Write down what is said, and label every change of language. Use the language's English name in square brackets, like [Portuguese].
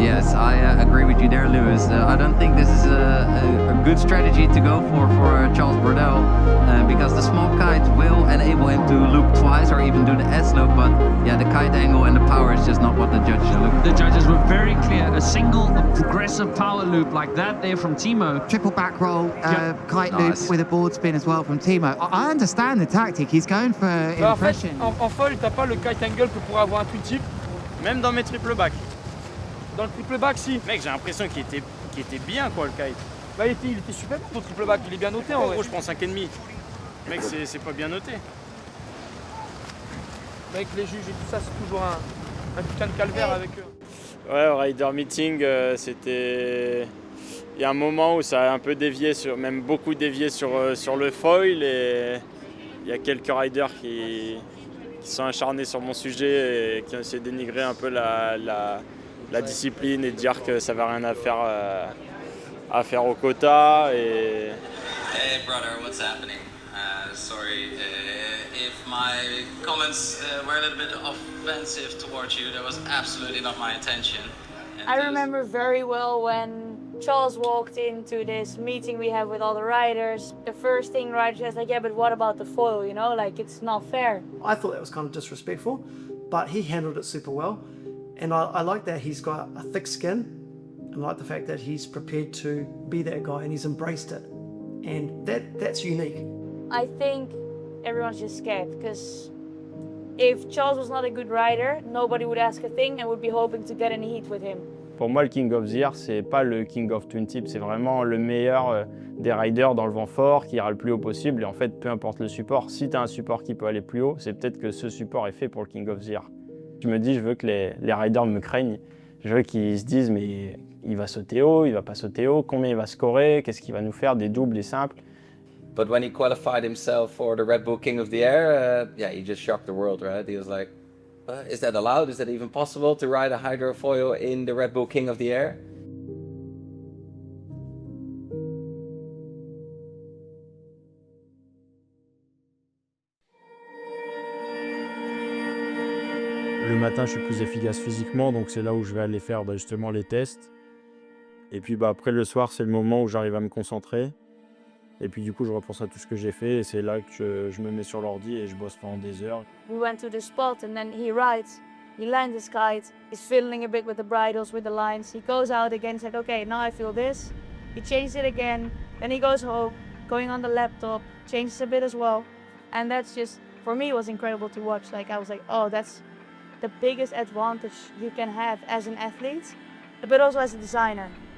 [English] Yes, I agree with you there, Lewis. I don't think this is a good strategy to go for Charles Brodel, because the small kite will enable him to loop twice or even do the S-loop, but yeah, the kite angle and the power is just not what the judges are looking for. The judges were very clear. A single progressive power loop like that there from Timo. Triple back roll, kite Nice. loop with a board spin as well from Timo. I understand the tactic. He's going for impression. [French] En fait, en foil, t'as pas le kite angle que pourrait avoir un twin tip. Même dans mes triple back. Dans le triple back, si. Mec, j'ai l'impression qu'il était bien quoi le kite. Bah, il était super bon ton triple back, il est bien noté en En vrai. gros, je prends 5,5. Mec, c'est pas bien noté. Avec les juges et tout ça, c'est toujours un putain de calvaire avec eux. Ouais, au Rider Meeting, c'était... Il y a un moment où ça a un peu dévié, même beaucoup dévié sur le foil, et il y a quelques riders qui sont acharnés sur mon sujet et qui ont essayé de dénigrer un peu la discipline et de dire que ça n'avait rien à faire au quota. Et... [English] Hey brother, what's happening? Sorry if my comments were a little bit offensive towards you. That was absolutely not my intention. I remember very well when Charles walked into this meeting we have with all the riders. The first thing riders says like, yeah, but what about the foil? You know, like it's not fair. I thought that was kind of disrespectful, but he handled it super well. And I like that he's got a thick skin, and I like the fact that he's prepared to be that guy and he's embraced it. And that's unique. I think everyone's just scared because if Charles was not a good rider, nobody would ask a thing and would be hoping to get in a heat with him. [French] Pour moi, le King of the Year, c'est pas le King of Twin Tip, c'est vraiment le meilleur des riders dans le vent fort, qui ira le plus haut possible. Et en fait, peu importe le support, si tu as un support qui peut aller plus haut, c'est peut-être que ce support est fait pour le King of the Year. Je me dis, je veux que les riders me craignent. Je veux qu'ils se disent, mais il va sauter haut, il va pas sauter haut, combien il va scorer, qu'est-ce qu'il va nous faire, des doubles, des simples. [English] But when he qualified himself for the Red Bull King of the Air, yeah, he just shocked the world, right? He was like, is that allowed? Is that even possible to ride a hydrofoil in the Red Bull King of the Air? [French] Le matin, je suis plus efficace physiquement, donc c'est là où je vais aller faire justement les tests. Et puis après, le soir, c'est le moment où j'arrive à me concentrer. Et puis du coup, je repense à tout ce que j'ai fait et c'est là que je me mets sur l'ordi et je bosse pendant des heures. [English] We went to the spot and then he rides, he lands his kite, he's fiddling a bit with the bridles, with the lines. He goes out again, said, okay, now I feel this. He changed it again, then he goes home, going on the laptop, changes a bit as well. And that's just, for me, it was incredible to watch. Like I was like, oh, that's the biggest advantage you can have as an athlete, but also as a designer.